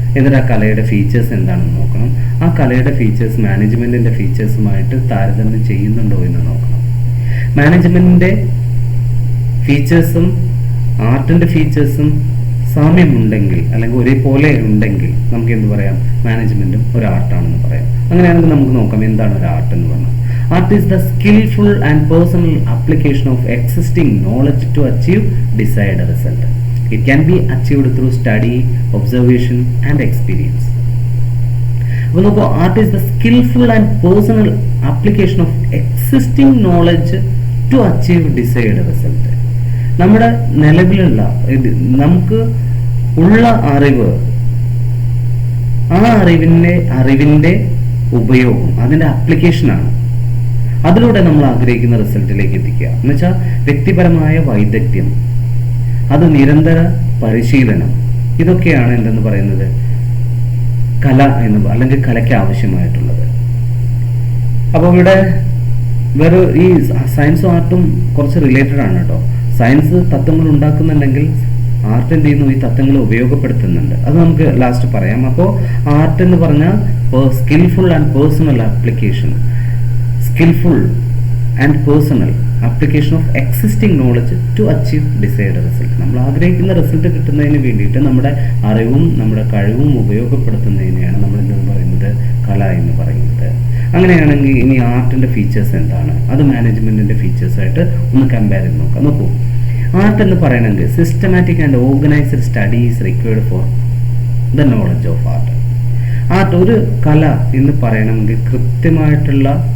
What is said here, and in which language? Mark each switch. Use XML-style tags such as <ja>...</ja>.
<ml>എന്നിട്ട് ആ കലയുടെ ഫീച്ചേഴ്സ് എന്താണെന്ന് നോക്കണം. ആ കലയുടെ ഫീച്ചേഴ്സ് മാനേജ്മെന്റിന്റെ ഫീച്ചേഴ്സുമായിട്ട് താരതമ്യം ചെയ്യുന്നുണ്ടോ എന്ന് നോക്കണം. മാനേജ്മെന്റിന്റെ ഫീച്ചേഴ്സും ആർട്ടിന്റെ ഫീച്ചേഴ്സും സാമ്യമുണ്ടെങ്കിൽ അല്ലെങ്കിൽ ഒരേപോലെ ഉണ്ടെങ്കിൽ നമുക്ക് എന്ത് പറയാം, മാനേജ്മെന്റും ഒരു ആർട്ടാണെന്ന് പറയാം. അങ്ങനെയാണെങ്കിൽ നമുക്ക് നോക്കാം എന്താണ് ഒരു ആർട്ട് എന്ന് പറഞ്ഞാൽ.</ml> <en>Art is the skillful and personal application of existing knowledge to achieve desired result. It can be achieved through study, observation and experience.</en> <ml>അപ്പോൾ നോക്കൂ,</ml> <en>art is the skillful and personal application of existing knowledge to achieve desired result.</en> <ml>നമ്മുടെ നിലവിലുള്ള നമുക്ക് ഉള്ള അറിവ്, ആ അറിവിന്റെ ഉപയോഗം, അതിന്റെ ആപ്ലിക്കേഷനാണ്. അതിലൂടെ നമ്മൾ ആഗ്രഹിക്കുന്ന റിസൾട്ടിലേക്ക് എത്തിക്കുക എന്ന് വെച്ചാൽ വ്യക്തിപരമായ വൈദഗ്ധ്യം, അത് നിരന്തര പരിശീലനം, ഇതൊക്കെയാണ് എന്തെന്ന് പറയുന്നത് കല എന്ന് അല്ലെങ്കിൽ കലയ്ക്ക് ആവശ്യമായിട്ടുള്ളത്. അപ്പോൾ ഇവിടെ വേറെ ഈ സയൻസും ആർട്ടും കുറച്ച് റിലേറ്റഡ് ആണ് കേട്ടോ. സയൻസ് തത്വങ്ങൾ ഉണ്ടാക്കുന്നുണ്ടെങ്കിൽ ആർട്ട് എന്ത് ചെയ്യുന്നു, ഈ തത്വങ്ങൾ ഉപയോഗപ്പെടുത്തുന്നുണ്ട്. അത് നമുക്ക് ലാസ്റ്റ് പറയാം. അപ്പോൾ ആർട്ട് എന്ന് പറഞ്ഞാൽ</ml> <en>Skillful and personal application, skillful and personal application of existing knowledge to achieve desired result.</en> <ml>നമ്മൾ ആഗ്രഹിക്കുന്ന റിസൾട്ട് കിട്ടുന്നതിന് വേണ്ടിയിട്ട് നമ്മുടെ അറിവും നമ്മുടെ കഴിവും ഉപയോഗപ്പെടുത്തുന്നതിനെയാണ് നമ്മൾ എന്തെന്ന് പറയുന്നത് കല എന്ന് പറയുന്നത്. അങ്ങനെയാണെങ്കിൽ ഇനി ആർട്ടിന്റെ ഫീച്ചേഴ്സ് എന്താണ്, അത് മാനേജ്മെന്റിന്റെ ഫീച്ചേഴ്സ് ആയിട്ട് ഒന്ന് കമ്പയർ ചെയ്ത് നോക്കാം. നോക്കൂ, ആർട്ട് എന്ന് പറയണമെങ്കിൽ</ml> <en>Systematic and organised study is required for the knowledge of art.</en> <ml>Art ഒരു കല എന്ന് പറയണമെങ്കിൽ കൃത്യമായിട്ടുള്ള</ml>